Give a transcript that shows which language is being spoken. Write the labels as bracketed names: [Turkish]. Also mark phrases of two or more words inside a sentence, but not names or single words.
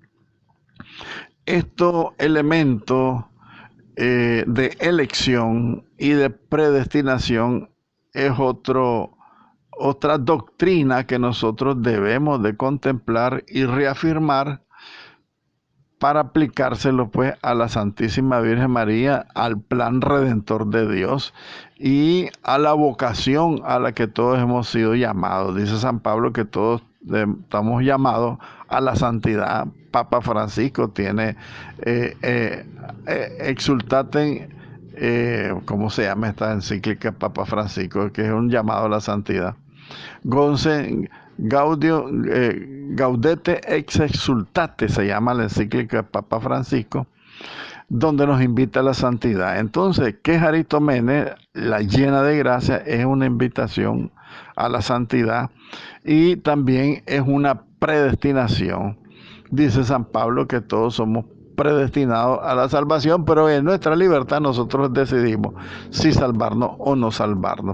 [Spanish] Estos elementos de elección y de predestinación es otra doctrina que nosotros debemos de contemplar y reafirmar para aplicárselo pues a la Santísima Virgen María, al plan redentor de Dios y a la vocación a la que todos hemos sido llamados. Dice San Pablo que todos estamos llamados a la santidad. Papa Francisco tiene exultaten, ¿cómo se llama esta encíclica Papa Francisco? Que es un llamado a la santidad. Gaudete ex exultate se llama la encíclica de Papa Francisco, donde nos invita a la santidad. Entonces, Quejaritomene, la llena de gracia, es una invitación a la santidad y también es una predestinación. Dice San Pablo que todos somos predestinados a la salvación, pero en nuestra libertad nosotros decidimos si salvarnos o no salvarnos.